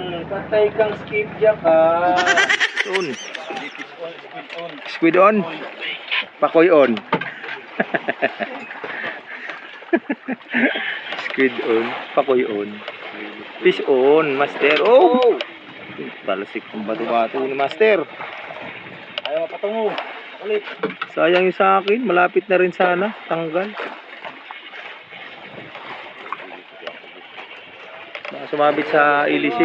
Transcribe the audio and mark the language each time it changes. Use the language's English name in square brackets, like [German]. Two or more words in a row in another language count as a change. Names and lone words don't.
[Filipino] Patay kang skipjack ha. [English] On. Squid on. Squid on. Pakoy on. Squid on. Pakoy on. Fish on, master. Oh! [Filipino] Talasik ng bato-bato ni master. Ayaw patungo. Ulit. Sayang yung sa akin. Malapit na rin sana. Tanggal. Baka sumabit sa ilisi.